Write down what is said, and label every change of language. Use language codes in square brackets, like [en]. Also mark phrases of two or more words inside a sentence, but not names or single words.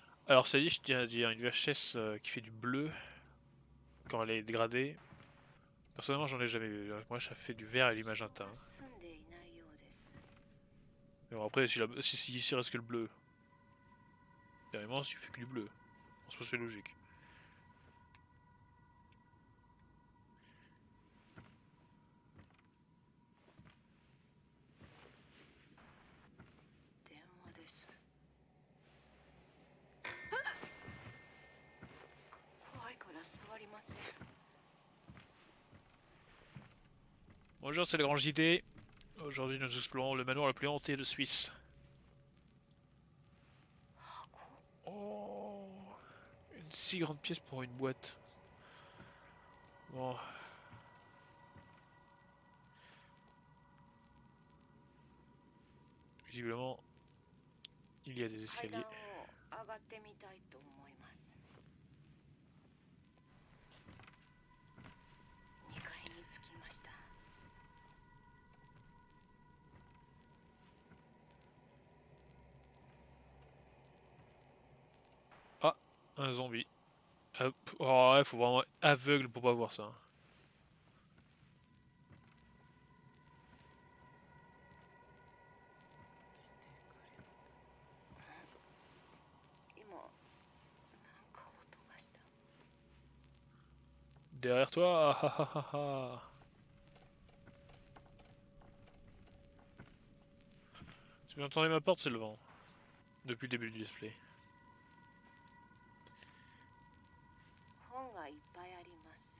[fr] Alors ça dit, je tiens à dire, une VHS qui fait du bleu quand elle est dégradée. Personnellement, j'en ai jamais vu. Moi, ça fait du vert et du magenta. [ja] 住んでいないようです。 [fr] Mais bon, après, si reste que le bleu. Carrément, si tu fais que du bleu. En soi, c'est logique. [ja] 電話です。怖いから触りません。 [fr] Bonjour, c'est le grand JD. Aujourd'hui, nous explorons le manoir le plus hanté de Suisse. Oh, une si grande pièce pour une boîte. Bon. Visiblement, il y a des [ja] 階 [fr] escaliers. [ja] 段を上がってみたいと思います。2階に着きました。 [fr] Ah, un zombie. Hop. Oh ouais, faut vraiment être aveugle pour pas voir ça. [ja] 今なんか音がした。 [fr] Derrière toi. Ah, ah, ah, ah. Si vous entendez ma porte, c'est le vent. Depuis le début du display. [ja] 本がいっぱいあります。